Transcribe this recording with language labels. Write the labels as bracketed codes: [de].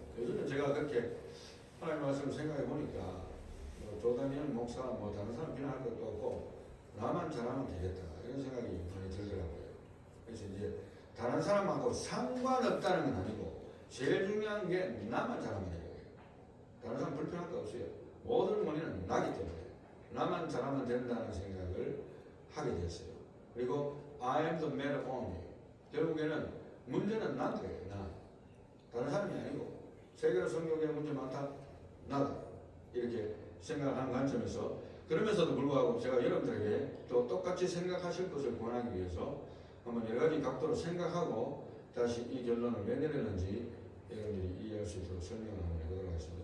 [ko] 요즘에 제가 그렇게 하나님 말씀을 생각해 보니까 조다니엘 목사 다른 사람 비난할 것도 없고 나만 잘하면 되겠다 이런 생각이 많이 들더라고요. 그래서 이제 다른 사람하고 상관없다는 건 아니고 제일 중요한 게 나만 잘하면 되는 거예요. 다른 사람 불편할 거 없어요. 모든 원인은 나기 때문에 나만 잘하면 된다는 생각을 하게 됐어요. 그리고 [en] I am the man only. [ko] 결국에는 문제는 난 거예요. 나. 다른 사람이 아니고 세계로 성경에 문제 많다. 나다. 이렇게 생각하는 관점에서 그러면서도 불구하고 제가 여러분들에게 또 똑같이 생각하실 것을 권하기 위해서 한번 여러 가지 각도로 생각하고 다시 이 결론을 왜 내렸는지 여러분들이 이해할 수 있도록 설명을 한번 해보도록 하겠습니다.